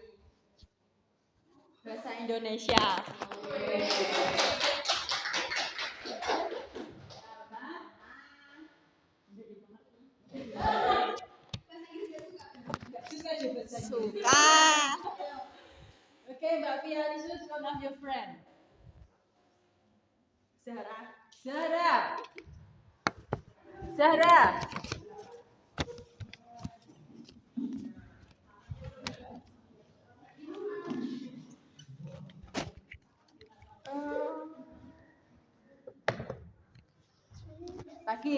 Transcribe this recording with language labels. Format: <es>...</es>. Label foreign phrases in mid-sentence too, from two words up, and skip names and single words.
<id>Bahasa Indonesia. Suka.</id> <en>Okay, Mbak Pia, choose one of your friend. Zahra. Zahra. Zahra.</en> <id>Pagi.</id>